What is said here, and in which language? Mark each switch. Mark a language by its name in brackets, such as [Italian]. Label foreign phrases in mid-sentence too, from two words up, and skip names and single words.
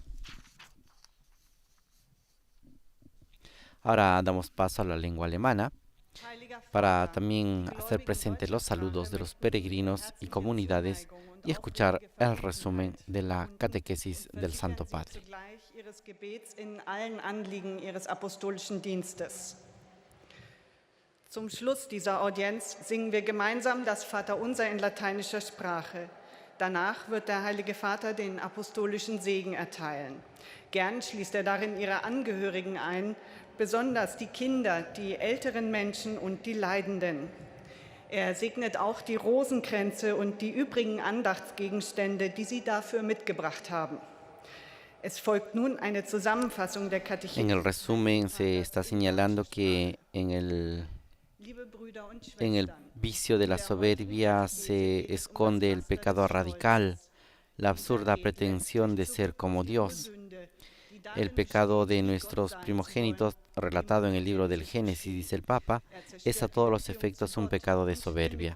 [Spanish] Ahora damos paso a la lengua alemana para también hacer presentes los saludos de los peregrinos y comunidades y escuchar el resumen de la catequesis del Santo Padre. [German] Zum Schluss dieser Audienz singen wir gemeinsam das Vaterunser in lateinischer Sprache. Danach wird der Heilige Vater den apostolischen Segen erteilen. Gern schließt er darin ihre Angehörigen ein, besonders die Kinder, die älteren Menschen und die Leidenden. Er segnet auch die Rosenkränze und die übrigen Andachtsgegenstände, die sie dafür mitgebracht haben. Es folgt nun eine Zusammenfassung der Katechese. [Spanish] En el resumen se está señalando que en el vicio de la soberbia se esconde el pecado radical, la absurda pretensión de ser como Dios. El pecado de nuestros primogénitos, relatado en el libro del Génesis, dice el Papa, es a todos los efectos un pecado de soberbia.